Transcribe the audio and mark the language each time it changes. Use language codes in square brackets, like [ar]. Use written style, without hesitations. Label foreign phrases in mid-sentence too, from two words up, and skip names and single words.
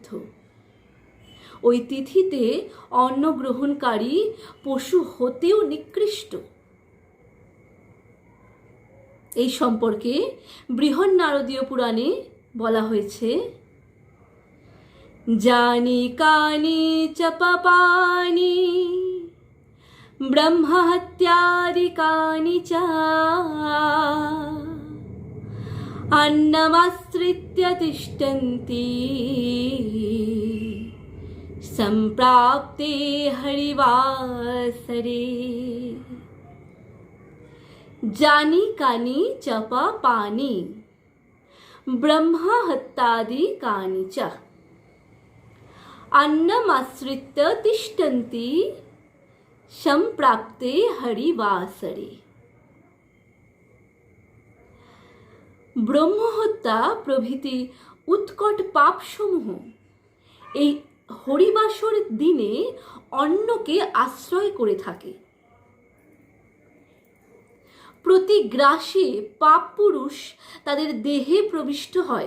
[bn] ওই তিথিতে অন্ন গ্রহণকারী পশু হতেও নিকৃষ্ট। এই সম্পর্কে বৃহন্নারদীয় পুরাণে বলা হয়েছে, [sa] জানি কানি চ পাপানি ব্রহ্মহত্যাদিকানি চ अन्नमाश्रित्य तिष्ठन्ति सम्प्राप्ते हरिवासरे। जानी कानि चप पानि ब्रह्महत्यादिकानि च अन्नमाश्रित्य तिष्ठन्ति सम्प्राप्ते हरिवासरे। [bn] ব্রহ্মহত্যা প্রভৃতি উৎকট পাপসমূহ এই হরিবাসর দিনে অন্নকে আশ্রয় করে থাকে। প্রতি গ্রাসে পাপ পুরুষ তাদের দেহে প্রবিষ্ট হয়।